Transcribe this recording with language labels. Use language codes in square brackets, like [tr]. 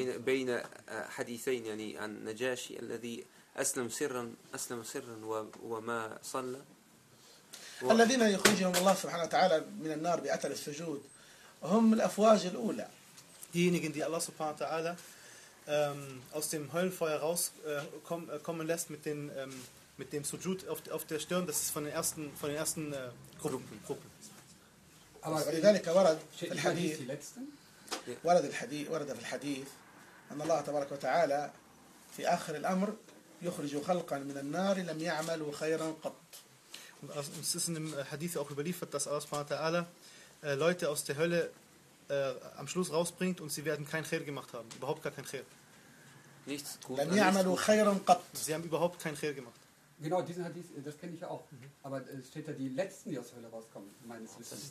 [ar] بين حديثين يعني عن نجاشي الذي أسلم سرا وما صلى الذين يخرجهم الله سبحانه وتعالى من النار بأثر السجود هم الأفواج الأولى [de] diejenigen die Allah [ar] سبحانه وتعالى [de] aus dem Höllenfeuer raus kommen lässt mit dem Sujud auf der Stirn das ist von den ersten Gruppen [ar] aber لذلك ورد في الحديث ورد في الحديث أن الله تبارك وتعالى في آخر الأمر يخرج خلقا من النار لم يعملوا خيرا قط. [de] Und es ist in dem Hadith auch überliefert, dass Allah [ar] سبحانه وتعالى [de] Leute aus der Hölle am Schluss rausbringt und sie werden kein خير gemacht haben, überhaupt gar kein خير. Nichts [ar] gut. لم يعملوا خيرا قط. [de] Sie haben überhaupt kein خير gemacht. Genau, diesen Hadith, das kenne ich ja auch. Aber es steht da, die Letzten, die aus der Hölle rauskommen, meines Wissens.